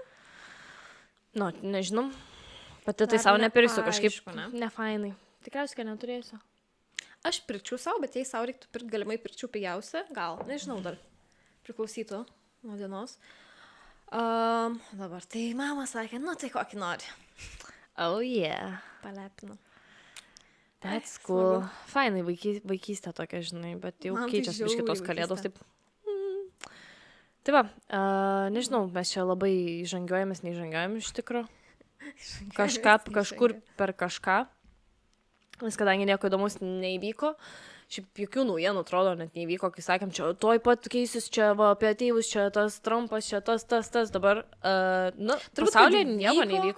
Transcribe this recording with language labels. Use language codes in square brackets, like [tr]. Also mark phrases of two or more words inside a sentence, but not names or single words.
[lt] nu, nežinau, pati tai Dar savo nepirksiu, neaišku, kažkaip ne? nefainai. Tikriausiai, kad neturėsiu. Aš pirkčiau savo, bet jei savo reiktų pirkti, galimai pirkčiau pigiausią, gal, nežinau dar, priklausytų nuo dienos. Dabar tai mama sakė, nu tai kokį nori. [en] Oh yeah. [lt] Palepinu. [en] That's [lt] Ai, [en] cool. [lt] smagu. Fainai vaikystė tokia, žinai, bet jau Man tai keičiasi biškį tos žiauriai kalėdos. vaikystė. Taip. Tai va, nežinau, mes čia labai žangiuojamės, neįžangiuojam iš tikro. Kažkur per kažką. Nes kadangi nieko įdomus neįvyko, šiaip jokių naujienų atrodo net neįvyko, kai sakėm, čia toj pat keisis, čia va, apie ateivius, čia tas Trumpas, čia tas, dabar, pasaulyje nieko neįvyko.